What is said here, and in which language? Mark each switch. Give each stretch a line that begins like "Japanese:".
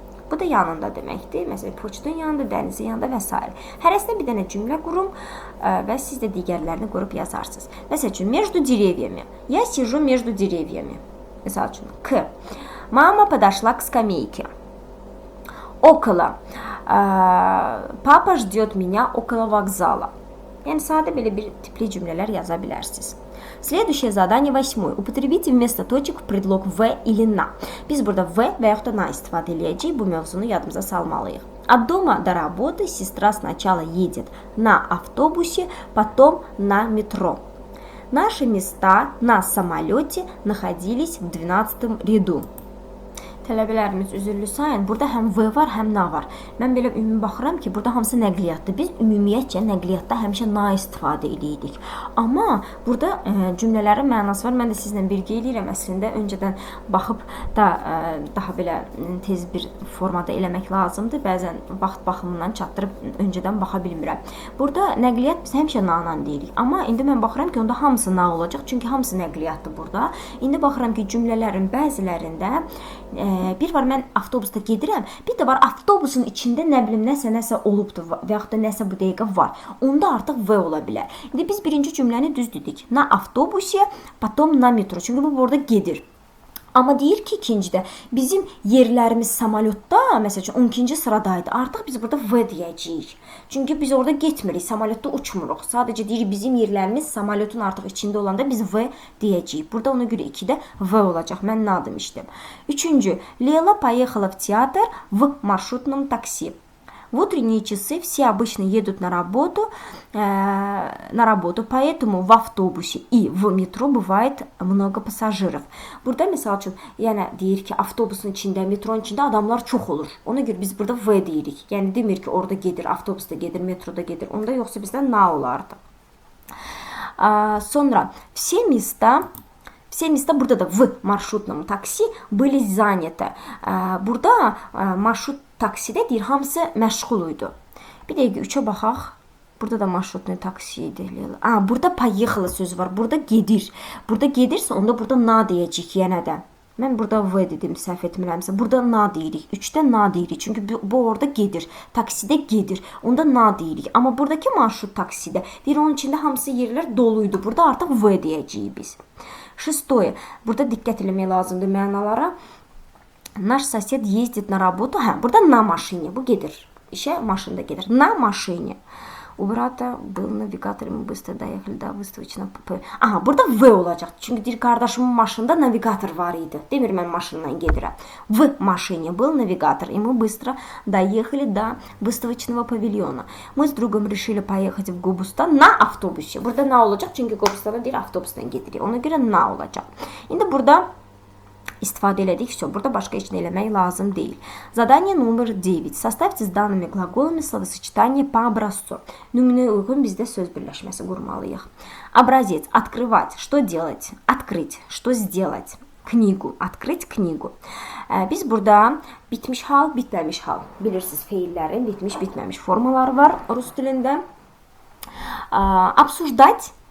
Azerbaijani: Bu da yanında deməkdir. Məsələn, poçtun yanında, dənizin yanında və s. Hərəsində bir dənə cümlə qurum və siz də digərlərini qurub yazarsınız. Məsəl üçün,
Russian: между деревьями. Я сижу между деревьями.
Azerbaijani: Məsəl üçün,
Russian: K. Mama подошла к скамейке. Около. Папа ждет меня около вокзала.
Azerbaijani: Yəni, sadə belə bir tipli cümlələr yaza bilərsiniz.
Russian: Следующее задание 8. Употребите вместо точек предлог в или на.
Azerbaijani: Biz burada v və yaxud da na istifadə edəcəyik. Bu mövzunu yadımıza salmalıyıq. От дома до работы сестра сначала едет на автобусе, потом на метро. Наши места на самолете находились в 12 ряду. Tələbələrimiz üzürlü sayın. Burada həm V var, həm na var. Mən belə ümumi baxıram ki, burada hamısı nəqliyyatdır. Biz ümumiyyətcə nəqliyyatda həmişə na istifadə edirik. Amma burada cümlələrin mənası var. Mən də sizlə birgə eləyirəm. Əslində öncədən baxıb da daha belə tez bir formada eləmək lazımdır. Bəzən vaxt baxımından çatdırıb öncədən baxa bilmirəm. Burada nəqliyyat biz həmişə na-la deyirik. Amma indi mən baxıram ki, onda hamısı na olacaq. Çünki hamısı nəqliyyatdır burada. İndi baxıram ki, cümlələrin bəzilərində bir var, mən avtobusda gedirəm, bir də var, avtobusun içində nə bilim, nəsə olubdur və yaxud da nəsə bu dəqiqə var. Onda artıq V ola bilər. İndi biz birinci cümləni düz dedik.
Russian: Na avtobuсе, потом на metro.
Azerbaijani: Çünki bu burada gedir. Amma deyir ki, ikincidə bizim yerlərimiz samolyotda, məsəl üçün 12-ci sıradaydı. Artıq biz burada V deyəcəyik. Çünki biz orada getmirik, samolyotda uçmuruq. Sadəcə deyirik, bizim yerlərimiz samolyotun artıq içində olanda biz V deyəcəyik. Burada ona görə 2-də V olacaq. Mən nə demişdim? Üçüncü,
Russian: Лейла поехала в театр в маршрутном такси. В утренние часы все обычно едут на работу, поэтому в автобусе и в метро bывает много пассажиров.
Azerbaijani: Burada məsəl üçün, yəni deyir ki, avtobusun içində, metronun içində adamlar çox olur. Ona görə biz burada V deyirik. Yəni demir ki, orada gedir, avtobusda gedir, metroda gedir. Onda yoxsa bizdə na olardı. Sonra
Russian: все места
Azerbaijani: burada da
Russian: в маршрутном такси были заняты.
Azerbaijani: Burada marşrut taksidə deyir, hamısı məşğul idi. Bir dəqiqə 3-ə baxaq. Burada da marşrutlu taksi idi. Burada поехала sözü var. Burada gedir. Burada gedirsə, onda burada na deyəcəyik yenə də. Mən burada V dedim, səhv etmirəmsə. Burada na deyirik. 3-də na deyirik. Çünki bu orada gedir. Taksidə gedir. Onda na deyirik. Amma buradakı marşrut taksidə deyir, onun içində hamısı yerlər doluydu. Burada artıq V deyəcəyik biz.
Russian: Шестое.
Azerbaijani: Burada diqqət eləmək lazımdır mənalara.
Russian: Наш сосед ездит на работу.
Azerbaijani: Burada
Russian: на машине.
Azerbaijani: Bu gedir. İşə maşında gedir.
Russian: На машине. У брата был навигатор, мы быстро доехали до выставочного ПП.
Azerbaijani: Burada V olacaq. Çünki deyir, qardaşımın maşında navigator var idi. Demir, mən maşınla gedirəm.
Russian: В машине был навигатор, и мы быстро доехали до выставочного павильона. Мы с другом решили поехать в Gobustan на автобусе.
Azerbaijani: Burada na olacaq? Çünki Gobustan'a deyir, avtobusla gedirik. Ona görə na olacaq. İndi burada istifadə elədik. Все, burada başqa heç nə eləmək lazım deyil.
Russian: Задание номер 9. Составьте с данными глаголами словосочетание по образцу.
Azerbaijani: Nümunəyə uyğun bizdə söz birləşməsi qurmalıyıq.
Russian: Образец. Открывать. Что делать? Открыть. Что сделать? Книгу. Открыть книгу.
Azerbaijani: Biz burada bitmiş hal, bitməmiş hal. Bilirsiniz, feillərin bitmiş, bitməmiş formaları var Rus dilində.
Russian: Обсуждать.